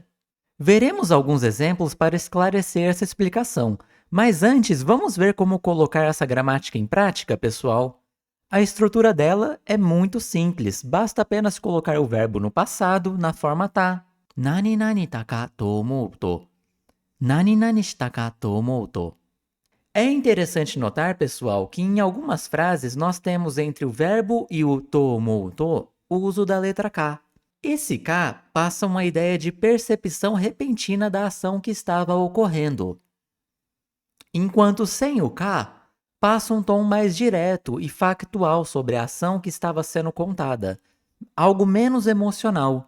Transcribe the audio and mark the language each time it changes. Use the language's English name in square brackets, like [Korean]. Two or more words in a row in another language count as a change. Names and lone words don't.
[Portuguese] Veremos alguns exemplos para esclarecer essa explicação, mas antes vamos ver como colocar essa gramática em prática, pessoal. A estrutura dela é muito simples, basta apenas colocar o verbo no passado na forma tá. [Japanese] 何々たかと思うと。何々したかと思うと. [Portuguese] É interessante notar, pessoal, que em algumas frases nós temos entre o verbo e o [Japanese] と思うと [Portuguese] o uso da letra K. Esse K passa uma ideia de percepção repentina da ação que estava ocorrendo, enquanto sem o K passa um tom mais direto e factual sobre a ação que estava sendo contada, algo menos emocional.